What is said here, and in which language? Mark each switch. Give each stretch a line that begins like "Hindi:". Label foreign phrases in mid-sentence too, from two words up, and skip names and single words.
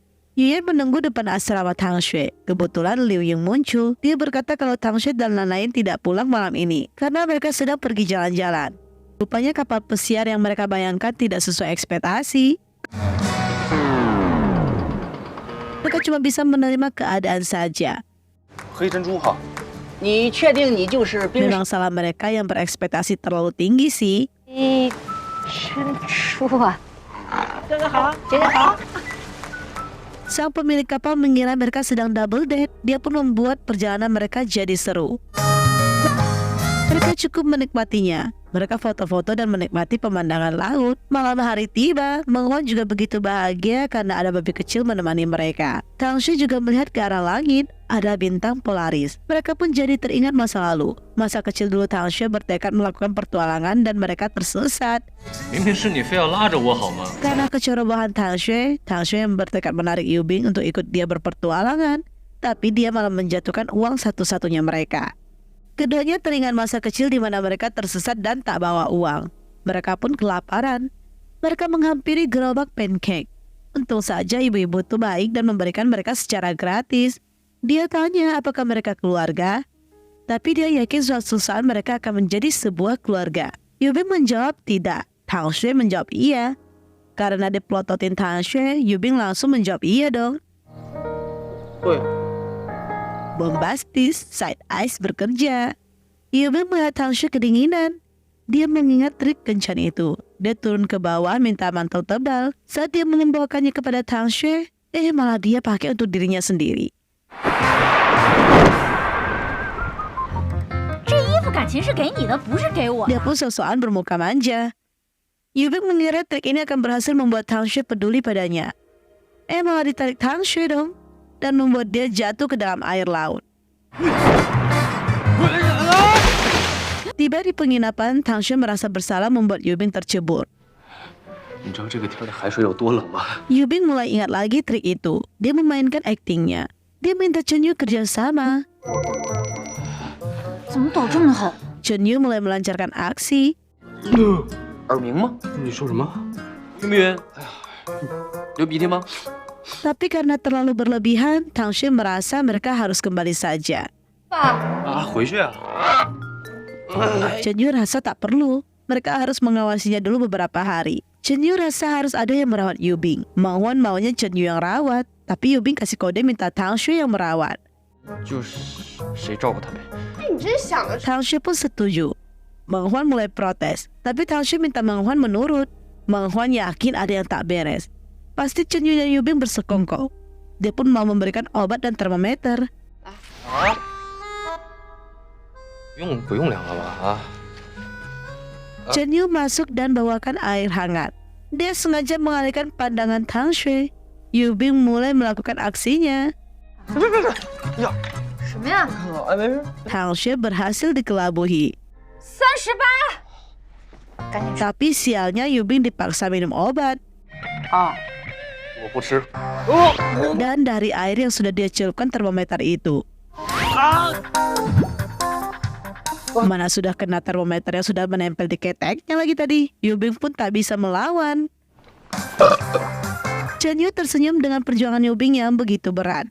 Indonesian: Yuyan menunggu depan asrama Tang Xue. Kebetulan Liu Ying muncul. Dia berkata kalau Tang Xue dan lain-lain tidak pulang malam ini karena mereka sedang pergi jalan-jalan. Rupanya kapal pesiar yang mereka bayangkan tidak sesuai ekspektasi. Mereka cuma bisa menerima keadaan saja.
Chinese: 黑珍珠号，你确定你就是冰
Indonesian: Memang salah mereka yang berekspektasi terlalu tinggi sih.
Chinese: 珍珠啊，
Indonesian: Sang pemilik kapal mengira mereka sedang
English: double date.
Indonesian: Dia pun membuat perjalanan mereka jadi seru. Mereka cukup menikmatinya. Mereka foto-foto dan menikmati pemandangan laut. Malam hari tiba, Meng Huan juga begitu bahagia karena ada babi kecil menemani mereka. Tang Xue juga melihat ke arah langit, ada bintang Polaris. Mereka pun jadi teringat masa lalu. Masa kecil dulu Tang Xue bertekad melakukan pertualangan dan mereka tersesat.
Chinese: 明明是你非要拉着我好吗？
Indonesian: Karena kecerobohan Tang Xue yang bertekad menarik Yu Bing untuk ikut dia berpertualangan. Tapi dia malah menjatuhkan uang satu-satunya mereka. Keduanya teringat masa kecil di mana mereka tersesat dan tak bawa uang. Mereka pun kelaparan. Mereka menghampiri gerobak pancake. Untung saja ibu-ibu itu baik dan memberikan mereka secara gratis. Dia tanya apakah mereka keluarga. Tapi dia yakin suatu saat mereka akan menjadi sebuah keluarga. Yu Bing menjawab tidak. Tang Xue menjawab iya. Karena diplototin Tang Xue, Yu Bing langsung menjawab iya dong.
Chinese: 对，
Indonesian: Bombastis,
English: side eyes
Indonesian: bekerja. Yu Bing melihat Tang Xue kedinginan. Dia mengingat trik kencan itu. Dia turun ke bawah minta mantel tebal. Saat dia membawakannya kepada Tang Xue, malah dia pakai untuk dirinya sendiri.
Chinese: 这衣服感情是给你的，不是给我。
Indonesian: Dia pun sosokan bermuka manja. Yu Bing mengira trik ini akan berhasil membuat Tang Xue peduli padanya. Malah ditarik Tang Xue dong. Dan membuat dia jatuh ke dalam air laut. Tiba di penginapan, Tang Xue merasa bersalah membuat Yu Bing tercebur.
Chinese: 你知道这个天的海水有多冷吗？
Indonesian: Yu Bing mulai ingat lagi trik itu. Dia memainkan aktingnya. Dia minta Chen Yu kerjasama.
Chinese: 怎么抖这么狠？
Indonesian: Chen Yu mulai melancarkan aksi.
Chinese: 耳鸣吗？你说什么？晕不晕？哎呀，流鼻涕吗？
Indonesian: Tapi karena terlalu berlebihan, Tang Xue merasa mereka harus kembali saja.
Chinese: 啊，回去啊！
Indonesian: Chen Yu rasa tak perlu. Mereka harus mengawasinya dulu beberapa hari. Chen Yu rasa harus ada yang merawat Yu Bing. Meng Huan maunya Chen Yu yang rawat. Tapi Yu Bing kasih kode minta Tang Xue yang merawat.
Chinese: 就是谁照顾他呗。你真想的是
Indonesian: Tang Xue pun setuju. Meng Huan mulai protes. Tapi Tang Xue minta Meng Huan menurut. Meng Huan yakin ada yang tak beres. Pasti Chen Yu dan Yu Bing bersekongkol. Dia pun mau memberikan obat dan termometer.
Chinese: 不用量了吧啊？
Indonesian: Chen Yu masuk dan bawakan air hangat. Dia sengaja mengalihkan pandangan Tang Xue. Yu Bing mulai melakukan aksinya.
Chinese: 什么呀？哎，没事。
Indonesian: Tang Xue berhasil dikelabuhi.
Chinese: 38。赶紧吃。
Indonesian: Tapi sialnya Yu Bing dipaksa minum obat.
Chinese: 哦。我不吃。
Indonesian: Dan dari air yang sudah dia celupkan termometer itu. Mana sudah kena termometer yang sudah menempel di keteknya lagi tadi. Yu Bing pun tak bisa melawan. Chen Yu tersenyum dengan perjuangan Yu Bing yang begitu berat.